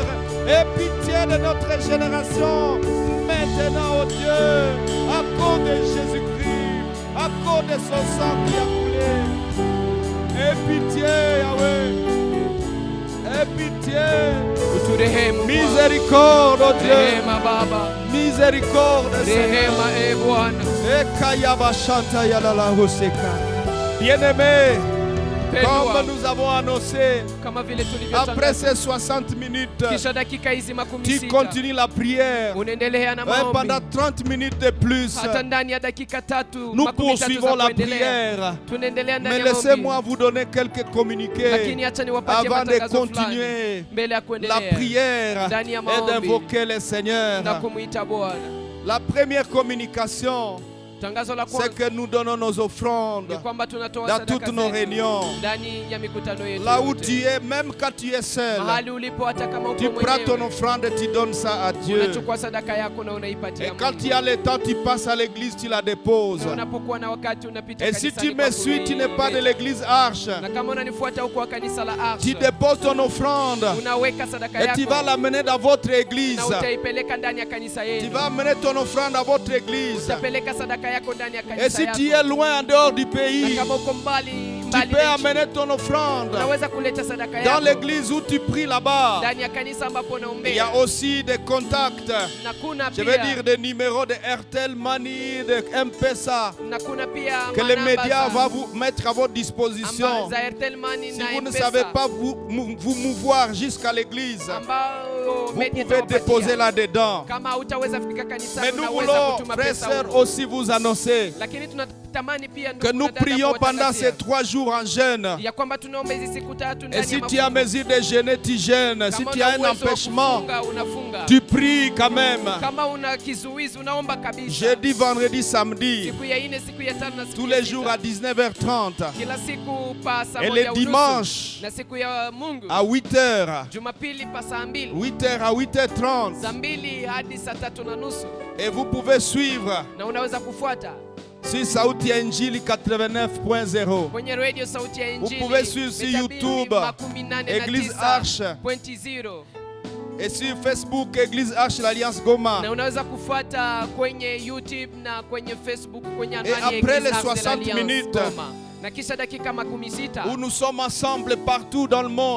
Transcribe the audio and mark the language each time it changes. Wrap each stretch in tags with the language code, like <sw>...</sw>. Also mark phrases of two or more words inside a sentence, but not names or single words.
<fr>Aie pitié de notre génération. Maintenant, oh Dieu, à cause de Jésus-Christ, à cause de son sang qui a coulé. Aie pitié, Yahweh. Aie pitié.</fr> <sw>Uturehemu Bwana.</sw> <fr>Miséricorde, oh Dieu.</fr> <sw>Rehema Baba.</sw> <fr>Miséricorde, Seigneur.</fr> <sw>Rehema Bwana. Ekayabashanta yalala hoseka.</sw> <fr>Bien-aimé,</fr> <sw>Pendwa.</sw> <fr>comme nous avons annoncé,</fr> <sw>Kama vile</sw> <fr>après</fr> <sw>tulivyotangaza.</sw> <fr>ces 60 minutes,</fr> <sw>Kisha dakika hizi makumi</sw> <fr>tu</fr> <sw>sita.</sw> <fr>continues la prière.</fr> <sw>Unaendelea na</sw> <fr>Pendant</fr> <sw>maombi.</sw> <fr>30 minutes de plus,</fr> <sw>Hata ndani ya dakika tatu</sw> <fr>nous</fr> <sw>makumi tatu</sw> <fr>poursuivons</fr> <sw>za</sw> <fr>la</fr> <sw>kuendelea.</sw> <fr>prière.</fr> <sw>Tunaendelea ndani</sw> <fr>Mais</fr> <sw>ya</sw> <fr>laissez-moi</fr> <sw>maombi.</sw> <fr>vous donner quelques communiqués</fr> <sw>Lakini acha niwapatie</sw> <fr>avant de</fr> <sw>matangazo fulani</sw> <fr>continuer</fr> <sw>mbele ya</sw> <fr>la</fr> <sw>kuendelea</sw> <fr>prière</fr> <sw>ndani ya</sw> <fr>et</fr> <sw>maombi</sw> <fr>d'invoquer le Seigneur.</fr> <sw>na kumuita Bwana.</sw> <fr>La première communication,</fr> <sw>Tangazo la</sw> <fr>c'est</fr> <sw>kwanza</sw> <fr>que nous donnons nos offrandes</fr> <sw>ni kwamba tunatoa</sw> <fr>dans</fr> <sw>sadaka</sw> <fr>toutes nos</fr> <sw>zetu</sw> <fr>réunions.</fr> <sw>ndani ya mikutano yetu</sw> <fr>Là où</fr> <sw>yote.</sw> <fr>tu es, même quand tu es seul,</fr> <sw>Mahali ulipo hata kama</sw> <fr>tu</fr> <sw>uko</sw> <fr>prends ton</fr> <sw>mwenyewe</sw> <fr>offrande et tu donnes ça à Dieu.</fr> <sw>unachukua sadaka yako na</sw> <fr>Et</fr> <sw>unaipatia</sw> <fr>quand</fr> <sw>Mungu.</sw> <fr>tu as le temps, tu passes à l'église, tu la déposes.</fr> <sw>Na unapokuwa na wakati unapita</sw> <fr>Et si</fr> <sw>kanisani</sw> <fr>tu</fr> <sw>kwa</sw> <fr>me suis, tu n'es pas de</fr> <sw>kuibeba.</sw> <fr>l'église Arche,</fr> <sw>Na kama unanifuata huko wa kanisa la</sw> <fr>tu</fr> <sw>Arsha,</sw> <fr>déposes ton offrande</fr> <sw>unaweka sadaka</sw> <fr>et tu vas</fr> <sw>yako</sw> <fr>l'amener dans votre église.</fr> <sw>na utaipeleka ndani ya kanisa</sw> <fr>Tu</fr> <sw>yenu.</sw> <fr>vas amener ton offrande à votre église.</fr> <sw>Utapeleka sadaka yako ndani ya</sw> <fr>Et</fr> <sw>kanisa</sw> <fr>si tu</fr> <sw>yako.</sw> <fr>es loin en dehors du</fr> <sw>Na</sw> <fr>pays,</fr> <sw>kama uko mbali</sw> <fr>tu</fr> <sw>mbali</sw> <fr>peux</fr> <sw>na nchi,</sw> <fr>amener ton offrande</fr> <sw>unaweza kuleta sadaka</sw> <fr>dans</fr> <sw>yako</sw> <fr>l'église où tu pries là-bas.</fr> <sw>ndani ya kanisa ambapo</sw> <fr>Il y</fr> <sw>unaombea.</sw> <fr>a aussi des contacts.</fr> <sw>Na kuna</sw> <fr>Je veux</fr> <sw>pia</sw> <fr>dire des numéros de Airtel Money, de M-Pesa,</fr> <sw>na kuna pia</sw> <fr>que les</fr> <sw>manamba</sw> <fr>médias</fr> <sw>za-</sw> <fr>vont vous mettre à votre disposition.</fr> <sw>za Airtel Money</sw> <fr>Si</fr> <sw>na</sw> <fr>vous ne</fr> <sw>M-Pesa,</sw> <fr>savez pas vous mouvoir jusqu'à l'église,</fr> <sw>ambao</sw> <fr>vous</fr> <sw>media</sw> <fr>pouvez</fr> <sw>itawapatia.</sw> <fr>déposer là-dedans.</fr> <sw>Kama hutaweza fika</sw> <fr>Mais</fr> <sw>kanisani</sw> <fr>nous</fr> <sw>unaweza</sw> <fr>voulons,</fr> <sw>kutuma</sw> <fr>frères et</fr> <sw>pesa</sw> <fr>sœurs,</fr> <sw>huko.</sw> <fr>aussi vous annoncer</fr> <sw>Lakini tunatamani pia</sw> <fr>que</fr> <sw>ndugu</sw> <fr>nous</fr> <sw>na dada</sw> <fr>prions pendant</fr> <sw>kuwatangazia</sw> <fr>ces 3 jours en jeûne.</fr> <sw>ya kwamba tunaomba hizi siku tatu</sw> <fr>Et</fr> <sw>ndani</sw> <fr>si</fr> <sw>ya</sw> <fr>tu as</fr> <sw>mafungo.</sw> <fr>mesure de jeûner, tu jeûnes. Si</fr> <sw>Kama</sw> <fr>tu</fr> <sw>una</sw> <fr>as un</fr> <sw>uwezo wa</sw> <fr>empêchement,</fr> <sw>kufunga, unafunga.</sw> <fr>tu pries quand même.</fr> <sw>Kama una kizuizi unaomba kabisa.</sw> <fr>Jeudi, vendredi, samedi,</fr> <sw>Siku ya ine, siku ya tano na siku</sw> <fr>tous</fr> <sw>ya</sw> <fr>les</fr> <sw>sita.</sw> <fr>jours à 19h30.</fr> <sw>Kila siku pa saa</sw> <fr>Et</fr> <sw>moja</sw> <fr>le</fr> <sw>unusu.</sw> <fr>dimanche</fr> <sw>Na siku ya Mungu</sw> <fr>à 8h.</fr> <sw>Jumapili pa saa 2</sw> <fr>8h à 8h30.</fr> <sw>saa 2 hadi saa 3 na nusu,</sw> <fr>Et vous pouvez suivre</fr> <sw>na unaweza kufuata</sw> <fr>sur Sauti ya Injili 89.0.</fr> <sw>kwenye radio Sauti ya Injili.</sw> <fr>pouvez suivre sur</fr> <sw>mita</sw> <fr>YouTube,</fr> <sw>289.0</sw> <fr>Église Arche. Et sur Facebook, Église Arche l'Alliance Goma.</fr> <sw>na unaweza kufuata kwenye YouTube na kwenye Facebook kwenye anwani ya</sw> <fr>après Église les Arche de 60 l'Alliance minutes,</fr> <sw>Goma. Na kisha dakika 16</sw> <fr>Où nous sommes ensemble partout dans le monde.</fr>